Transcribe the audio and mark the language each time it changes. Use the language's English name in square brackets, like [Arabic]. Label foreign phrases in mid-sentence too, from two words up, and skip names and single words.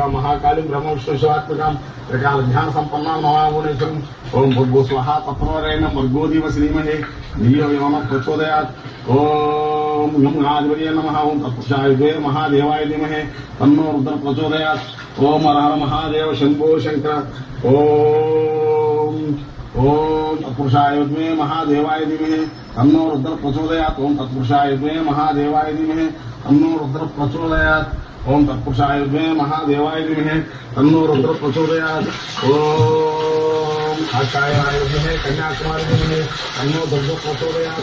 [Sanskrit] महाकाली ब्रह्म विष्णु शिवात्मकां त्रिकाल ध्यान संपन्ना महामुनीश्वरम् ओम भूर्भुवः स्वः तत्त्वरेण्यं भर्गो देवस्य धीमहि धियो यो नः प्रचोदयात् ओम गम गणाधिपतये नमः ओम तत्पुरुषाय द्वे महादेवाय धीमहि तन्नो रुद्रः प्रचोदयात् ओम हर महादेव शंभो शंकर ओम ఓం తత్పురుషాయ విద్మహే మహాదేవాయ ధీమహి తన్నో రుద్ర ప్రచోదయాత్. ఓం తత్పురుషాయ విద్మహే మహాదేవాయ ధీమహి తన్నో రుద్ర ప్రచోదయాత్. ఓం తత్పురుషాయ విద్మహే మహాదేవాయ ధీమహి తన్నో రుద్ర ప్రచోదయాత్. ఓం కాషాయాయ విద్మహే కన్యాకుమారి ధీమహి తన్నో రుద్ర ప్రచోదయాత్.